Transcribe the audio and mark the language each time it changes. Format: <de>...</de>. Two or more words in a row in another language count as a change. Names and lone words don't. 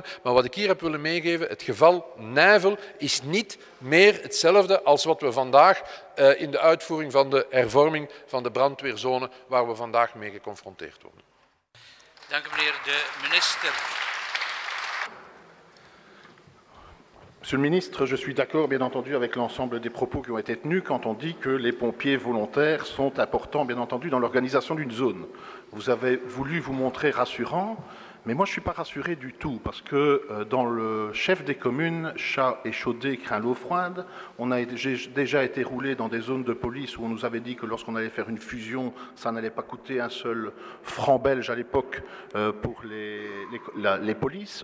<nl>Maar wat ik hier heb willen meegeven, het geval Nijvel is niet meer hetzelfde als wat we vandaag in de uitvoering van de hervorming van de brandweerzone, waar we vandaag mee geconfronteerd worden. Dank u, meneer de minister.</nl> <fr>Monsieur le ministre, je suis d'accord, bien entendu, avec l'ensemble des propos qui ont été tenus quand on dit que les pompiers volontaires sont importants, bien entendu, dans l'organisation d'une zone. Vous avez voulu vous montrer rassurant, mais moi, je ne suis pas rassuré du tout, parce que dans le chef des communes, chat échaudé craint l'eau froide, j'ai déjà été roulé dans des zones de police où on nous avait dit que lorsqu'on allait faire une fusion, ça n'allait pas coûter un seul franc belge à l'époque pour les polices.</fr>